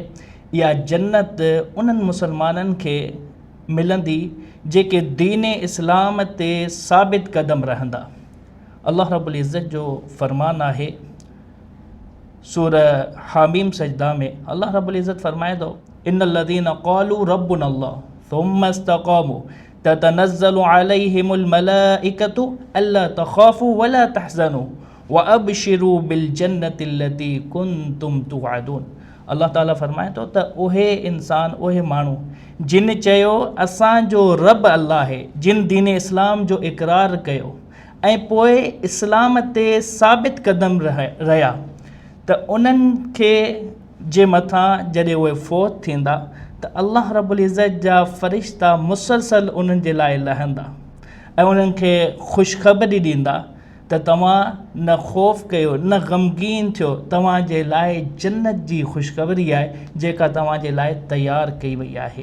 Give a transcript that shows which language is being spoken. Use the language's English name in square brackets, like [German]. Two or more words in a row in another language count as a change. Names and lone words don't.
[Sindhi] इहा जन्नत उन्हनि मुसलमाननि खे मिलंदी जेके दीन इस्लाम ते साबित क़दम रहंदा। अल्लाह रब्बुल इज़्ज़त जो फ़रमान आहे सूरह हामीम सजदा में, अल्लाह रब्बुल इज़्ज़त फ़रमाए थो, [Arabic] إن الذين قالوا ربنا الله ثم استقاموا تتنزل عليهم الملائكة ألا تخافوا ولا تحزنوا وأبشروا بالجنة التي كنتم توعدون. [Sindhi] अल्लाह ताला फ़रमाए थो त उहे इंसान, उहे माण्हू जिन चयो असांजो रब अल्लाह आहे, जिन दीन इस्लाम जो इक़रार कयो ऐं पोइ इस्लाम ते साबित क़दम रहिया, त उन्हनि खे जे मथां जॾहिं उहे फ़ौत थींदा त अल्लाह रब्बुल इज़्ज़त जा फ़रिश्ता मुसलसल उन्हनि जे लाइ लहंदा ऐं उन्हनि खे ख़ुशख़बरी ॾींदा त तव्हां न ख़ौफ़ कयो, न ग़मगीन थियो, तव्हांजे लाइ जन्नत जी ख़ुशख़बरी आहे जेका तव्हांजे लाइ तयारु कई वई आहे।